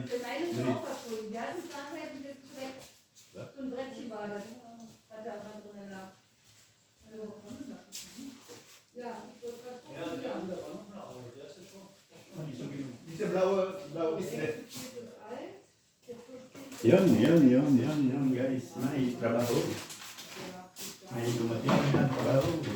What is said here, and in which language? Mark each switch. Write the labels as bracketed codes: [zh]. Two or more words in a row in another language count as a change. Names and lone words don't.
[de] Das eine ist auch verschwunden. Die hatten es nachher wieder zurecht. So ein Brettchen war das. Hat er auch drin lag. Ja, ich wollte gerade gucken. Diese blaue ist nicht. [tl] Yan guys. May trabaho. May dumating na trabaho.